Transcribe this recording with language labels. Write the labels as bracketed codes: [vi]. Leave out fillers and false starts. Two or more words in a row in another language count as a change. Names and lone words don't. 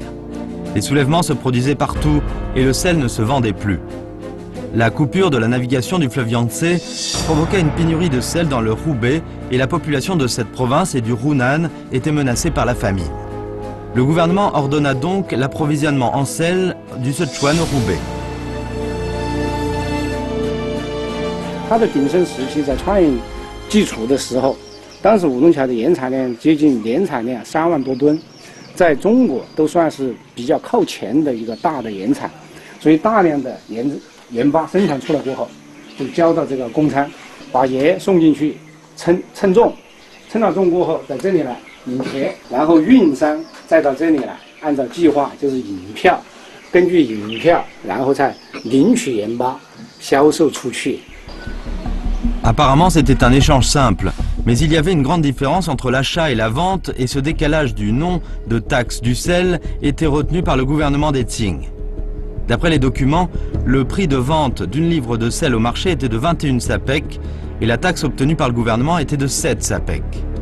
[fr] Les soulèvements se produisaient partout et le sel ne se vendait plus. La coupure de la navigation du fleuve Yangtze provoqua une pénurie de sel dans le Hubei et la population de cette province et du Hunan était menacée par la famine. Le gouvernement ordonna donc l'approvisionnement en sel du Sichuan au Hubei. [zh] 它的鼎盛时期在创业基础的时候，当时武洞桥的盐产量接近年产量3万多吨，在中国都算是比较靠前的一个大的盐产，所以大量的盐巴生产出来过后，就交到这个工厂，把盐送进去称重，称到重过后，在这里来领钱，然后运商再到这里来，按照计划就是引票，根据引票，然后再领取盐巴，销售出去。 [fr] Apparemment, c'était un échange simple, mais il y avait une grande différence entre l'achat et la vente et ce décalage du nom de taxe du sel était retenu par le gouvernement des Qing. D'après les documents, le prix de vente d'une livre de sel au marché était de 21 sapèques et la taxe obtenue par le gouvernement était de 7 sapèques.